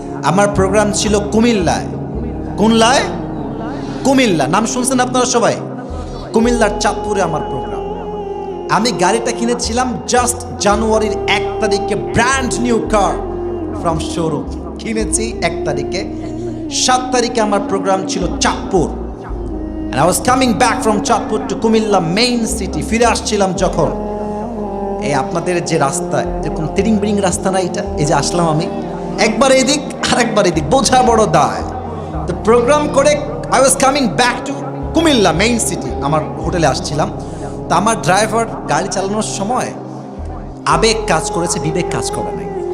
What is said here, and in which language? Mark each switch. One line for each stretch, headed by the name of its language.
Bangla: আমার প্রোগ্রাম ছিল কুমিল্লায়। কোনলায়? কুমিল্লা। নাম শুনছেন আপনারা সবাই? কুমিল্লার চাঁদপুরে আমার প্রোগ্রাম। আমি গাড়িটা কিনেছিলাম জাস্ট জানুয়ারির 1 তারিখে,
English: Brand new car, from showroom.
Bangla: কিনেছি 1 তারিখে, 7 তারিখে আমার প্রোগ্রাম ছিল Chandpur.
English: And I was coming back from Chandpur to Comilla main city.
Bangla: ফিরে আসছিলাম যখন, এই আপনাদের যে রাস্তা এরকম তিরিং বিরিং রাস্তা না, এটা এই যে আসলাম আমি, একবার এদিক আর একবার এদিক, বোঝা বড় দায়। তো প্রোগ্রাম করে
English: I was coming back to Comilla main city,
Bangla: আমার হোটেলে আসছিলাম। তো আমার ড্রাইভার গাড়ি চালানোর সময় আবেগ কাজ করেছে, বিবেক কাজ করে নাই।